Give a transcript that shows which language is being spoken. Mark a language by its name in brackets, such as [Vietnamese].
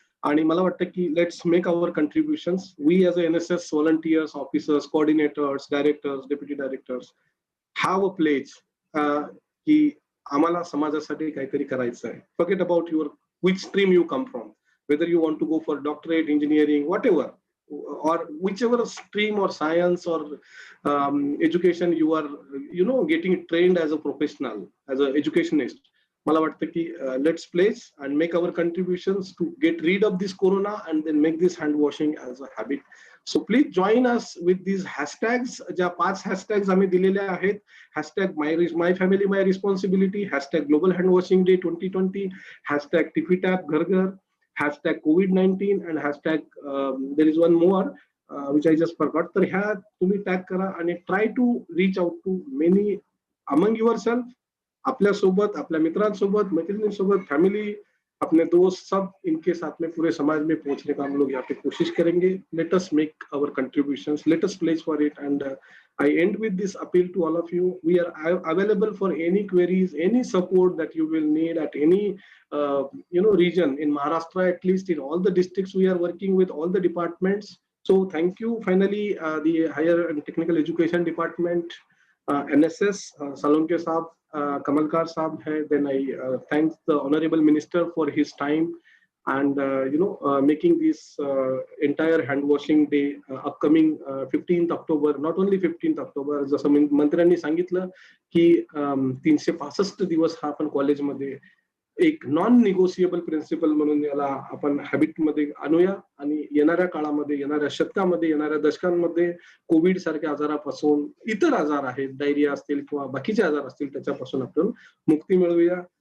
[Marathi] आणि मला वाटतं की [English] Let's make our contributions. We as a NSS volunteers, officers, coordinators, directors, deputy directors have a pledge [Marathi] की आम्हाला समाजासाठी काहीतरी करायचं आहे. [English] Forget about your which stream you come from, whether you want to go for doctorate, engineering, whatever, or whichever stream or science or education you are getting trained as a professional, as an educationist. [Marathi] मला वाटतं की [English] let's pledge and make our contributions to get rid of this corona and then make this hand washing as a habit. So please join us with these hashtags. [Marathi] ज्या 5 hashtags आम्ही दिलेल्या आहेत. [English] hashtag my family my responsibility, hashtag global hand washing day 2020, hashtag tiffy-tap ghar ghar, hashtag COVID-19 and hashtag there is one more which I just forgot. [Marathi] तर ह्या तुम्ही tag करा आणि [English] Try to reach out to many among yourself. [Marathi] आपल्यासोबत, आपल्या मित्रांसोबत, मैत्रिणींसोबत, [Hindi] फैमिली, अपने दोस्त, सब इनके साथ में पूरे समाज में पहुंचने का हम लोग यहाँ पे कोशिश करेंगे. [English] Let us make our contributions, let us pledge for it. And I end with this appeal to all of you. We are available for any queries, any support that you will need at any region in Maharashtra, at least in all the districts we are working with all the departments. So thank you. Finally, the Higher and Technical Education Department, NSS, Salonke Saab, Kamalkar Saab hai. Then I thank the Honorable Minister for his time and making this entire hand washing day upcoming 15th October. Not only 15th October, [Marathi] जसं मंत्र्यांनी सांगितलं की 365 दिवस हा आपण कॉलेजमध्ये एक non negotiable principal म्हणून याला आपण हॅबिटमध्ये आणूया आणि येणाऱ्या काळामध्ये, येणाऱ्या शतकामध्ये, येणाऱ्या दशकांमध्ये कोविड सारख्या आजारापासून, इतर आजार आहेत, डायरिया असतील किंवा बाकीचे आजार असतील, त्याच्यापासून आपण मुक्ती मिळवूया.